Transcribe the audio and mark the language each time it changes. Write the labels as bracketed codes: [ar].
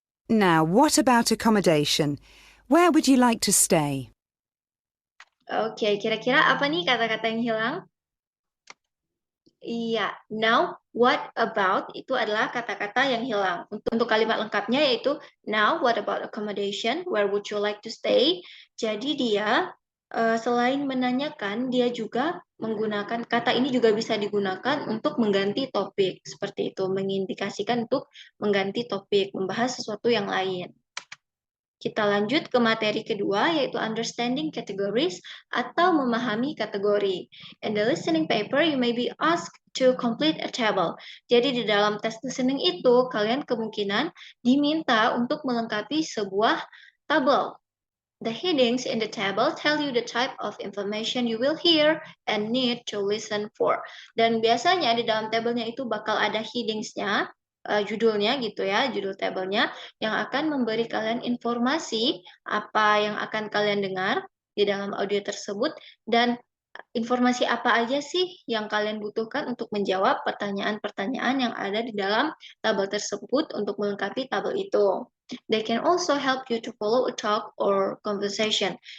[en] Now, what about accommodation? Where would you like to stay? [id] Oke, kira-kira apa nih kata-kata yang hilang? Iya, [en] now what about [id] itu adalah kata-kata yang hilang. Untuk kalimat lengkapnya yaitu [en] now what about accommodation? Where would you like to stay? [id] Jadi dia Selain menanyakan, dia juga menggunakan kata ini juga bisa digunakan untuk mengganti topik, seperti itu, mengindikasikan untuk mengganti topik, membahas sesuatu yang lain. Kita lanjut ke materi kedua, yaitu understanding categories atau memahami kategori. [en] In the listening paper, you may be asked to complete a table. [id] Jadi di dalam tes listening itu, kalian kemungkinan diminta untuk melengkapi sebuah tabel. [en] The headings in the table tell you the type of information you will hear and need to listen for. [id] Dan biasanya di dalam tabelnya itu bakal ada headingsnya, judulnya gitu ya, judul tabelnya yang akan memberi kalian informasi apa yang akan kalian dengar di dalam audio tersebut dan informasi apa aja sih yang kalian butuhkan untuk menjawab pertanyaan-pertanyaan yang ada di dalam tabel tersebut untuk melengkapi tabel itu. [en] They can also help you to follow a talk or conversation.